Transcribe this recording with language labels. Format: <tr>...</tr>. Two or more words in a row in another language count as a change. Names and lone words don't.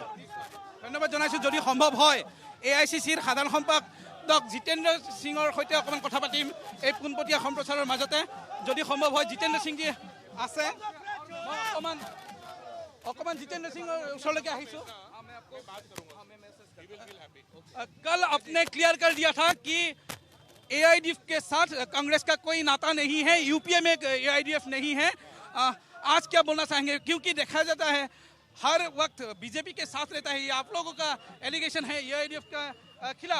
<as>ধন্যবাদ জনাইছোঁ। যদি সম্ভৱ হয় AICCৰ সাধাৰণ সম্পাদক জিতেন্দ্ৰ সিঙৰ সৈতে অকণমান কথা পাতিম এই পোনপটীয়া সম্প্ৰচাৰৰ মাজতে। যদি সম্ভৱ হয় জিতেন্দ্ৰ সিংজী আছে, মই অকণমান জিতেন্দ্ৰ সিঙৰ ওচৰলৈকে আহিছোঁ।</as> <hi>कल आपने क्लियर कर दिया था कि AIDF के साथ कांग्रेस का कोई नाता नहीं है, यूपीए में AIDF नहीं है। आज क्या बोलना चाहेंगे, क्योंकि देखा जाता है हर वक्त बीजेपी के साथ रहता है, ये आप लोगों का एलिगेशन है AIDF का खिलाफ।</hi>